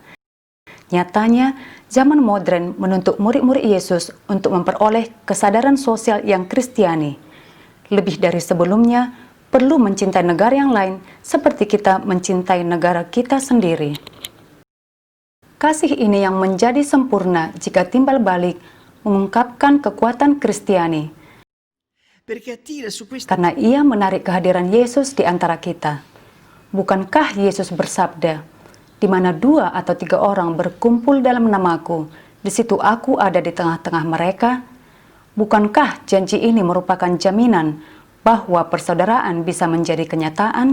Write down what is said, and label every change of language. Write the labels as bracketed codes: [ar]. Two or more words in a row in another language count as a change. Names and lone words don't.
[id] Nyatanya, zaman modern menuntut murid-murid Yesus untuk memperoleh kesadaran sosial yang Kristiani. Lebih dari sebelumnya, perlu mencintai negara yang lain seperti kita mencintai negara kita sendiri. Kasih ini yang menjadi sempurna jika timbal balik mengungkapkan kekuatan Kristiani, [it] perché attira su questa [id] karena ia menarik kehadiran Yesus di antara kita. Bukankah Yesus bersabda, "Di mana 2 atau 3 orang berkumpul dalam namaku, di situ aku ada di tengah-tengah mereka"? Bukankah janji ini merupakan jaminan bahwa persaudaraan bisa menjadi kenyataan?